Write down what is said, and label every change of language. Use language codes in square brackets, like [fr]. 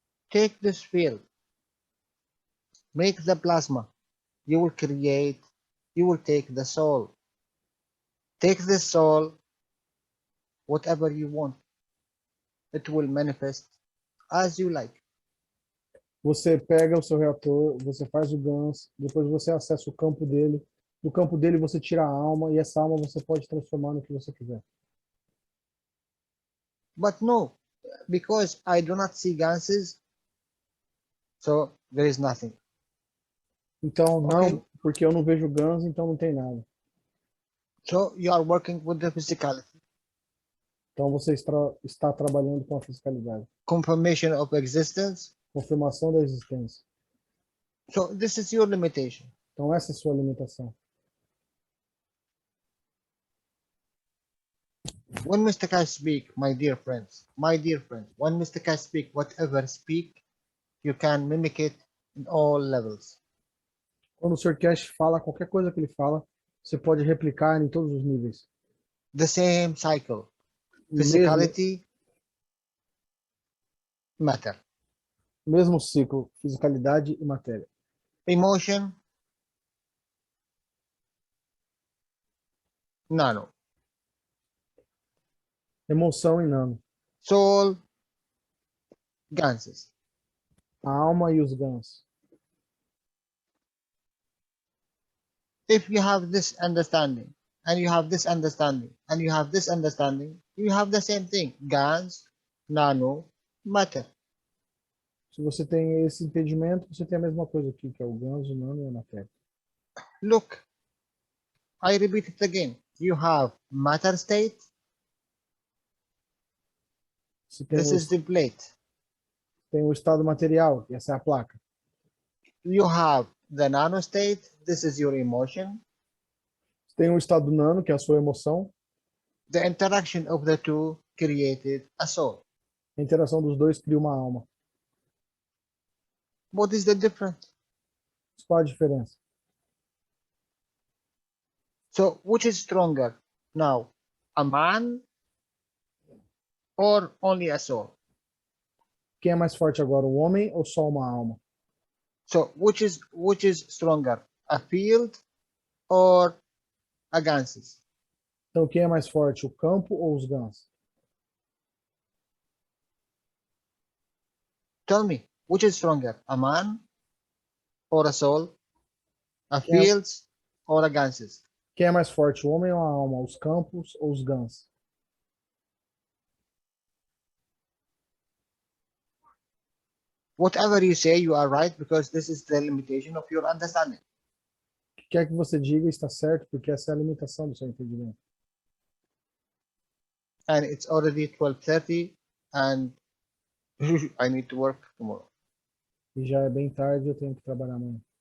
[en] Take this field, make the plasma. You will create, you will take the soul. Take this soul, whatever you want. It will manifest as you like. [pt] Você pega o seu reator, você faz o GANS, depois você acessa o campo dele. Do campo dele você tira a alma e essa alma você pode transformar no que você quiser. [en] But no, because I do not see ganses, so there is nothing. [pt] Então, não, Okay. porque eu não vejo GANS, então não tem nada. [en] So you are working with the physicality. [pt] Então você está trabalhando com a fiscalidade. [en] Confirmation of existence. [pt] Confirmação da existência. [en] So this is your limitation. [pt] Então essa é a sua limitação. [en] When Mr. Cash speak, my dear friends, when Mr. Cash speak, whatever speak, you can mimic it in all levels. [pt] Quando o Sr. Cash fala, qualquer coisa que ele fala, você pode replicar em todos os níveis. [en] The same cycle. [pt] Mesmo, [en] Physicality, matter. [pt] mesmo ciclo, fisicalidade e matéria. [en] Emotion, nano. [pt] Emoção e nano. [en] Soul, ganses. [pt] A alma e os gans. [en] If you have this understanding, and you have this understanding, and you have this understanding, you have the same thing. Gans, nano, matter. [pt] Se você tem esse entendimento, você tem a mesma coisa aqui, que é o gans, o nano e a matéria. [en] Look, I repeat it again. You have matter state. This is the plate. [pt] Tem o estado material, essa é a placa. [en] You have the nano state. This is your emotion. [pt] Tem o estado nano, que é a sua emoção. [en] The interaction of the two created a soul. [pt] A interação dos dois cria uma alma. [en] What is the difference? [pt] Qual a diferença? [en] So, which is stronger now, a man or only a soul? [pt] Quem é mais forte agora, o homem ou só uma alma? [en] So, which is stronger, a field or a ganses? [pt] Então, quem é mais forte, o campo ou os gans? [en] Tell me, which is stronger, a man or a soul, a fields or a ganses? [pt] Quem é mais forte, o homem ou a alma, os campos ou os gans? [en] Whatever you say, you are right, because this is the limitation of your understanding. [pt] O que quer que você diga está certo, porque essa é a limitação do seu entendimento. [en] And it's already 12:30 and I need to work tomorrow. [pt] E já é bem tarde, eu tenho que trabalhar amanhã.